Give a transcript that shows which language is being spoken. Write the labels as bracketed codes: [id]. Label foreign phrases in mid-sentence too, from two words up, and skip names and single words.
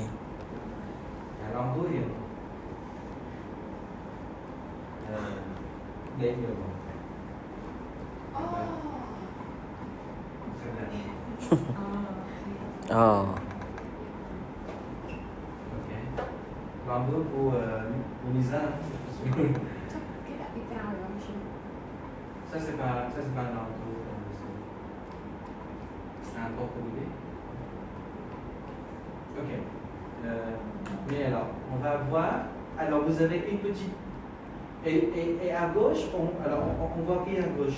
[fr] Un landau et les deux. Oh. Très bien. Oh. Ok. Landau pour Lisa. [vi] Chắc cái đã bị cao rồi không chị? [fr] Ça c'est pas un landau. C'est un porte bébé. Ok. Mais alors, on va voir. Alors, vous avez une petite. Et à gauche, on voit qui à gauche?